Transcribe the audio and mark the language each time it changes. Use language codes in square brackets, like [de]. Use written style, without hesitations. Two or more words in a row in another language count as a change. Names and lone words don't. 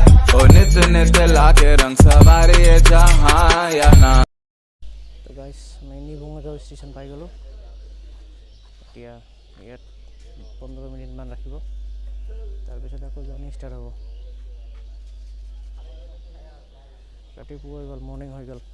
[as] ओ नित लाके रंग सवारी है जहाँ या ना। তো গাইছ আমি বঙাইগাঁও ষ্টেচন পাই গ'লোঁ। এতিয়া ইয়াত 15 মিনিটমান ৰাখিব, তাৰপিছত আকৌ [en] journey start [as] হ'ব। ৰাতিপুৱা হৈ গ'ল, মৰ্ণিং হৈ গ'ল।